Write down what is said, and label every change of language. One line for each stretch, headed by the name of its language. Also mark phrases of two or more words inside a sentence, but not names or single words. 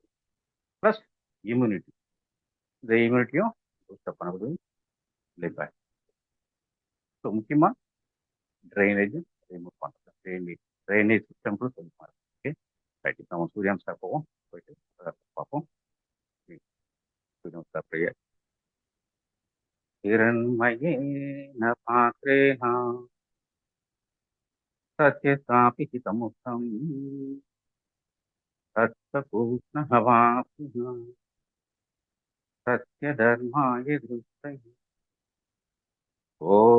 English: plus immunity,
Tamil: இந்த இம்யூனிட்டியும் பூஸ்டப் பண்ணக்கூடிய லிம்பாட்டிக். ஸோ முக்கியமாக
English: drainage remove
Tamil: பண்ணுறது
English: drainage system
Tamil: கூட சொல்லி பாருங்க.
English: okay right.
Tamil: நம்ம சூரியன் சார் போவோம், போயிட்டு பார்ப்போம்.
Sanskrit: சூரியன் சார் பிரியா हिरण्मये न पात्रेण सत्यसापि हितमुक्तम् तत्सपूष्णहवापुः सत्यधर्माय दृष्टये ॐ